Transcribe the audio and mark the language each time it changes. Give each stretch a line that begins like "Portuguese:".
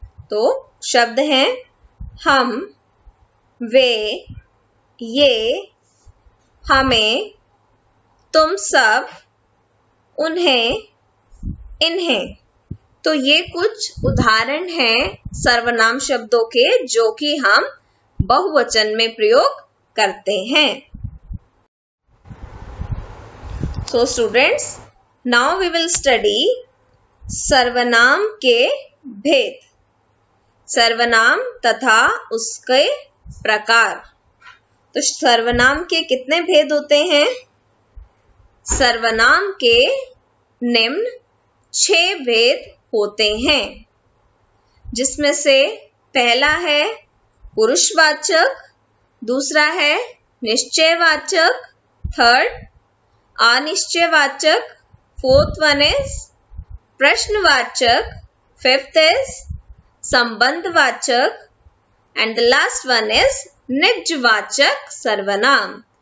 Hindi: तो शब्द हैं हम, वे, ये, हमें, तुम सब, उन्हें, इन्हें. तो ये कुछ उदाहरण हैं सर्वनाम शब्दों के जो कि हम बहुवचन में प्रयोग करते हैं.
English: So students, now we will study
Hindi: सर्वनाम के भेद. सर्वनाम तथा उसके प्रकार। तो सर्वनाम के कितने भेद होते हैं? सर्वनाम के निम्न 6 भेद होते हैं, जिसमें से पहला है पुरुषवाचक, दूसरा है निश्चयवाचक, थर्ड अनिश्चयवाचक,
English: fourth one is
Hindi: प्रश्नवाचक,
English: fifth is
Hindi: संबंधवाचक
English: and the last one is
Hindi: निजवाचक सर्वनाम।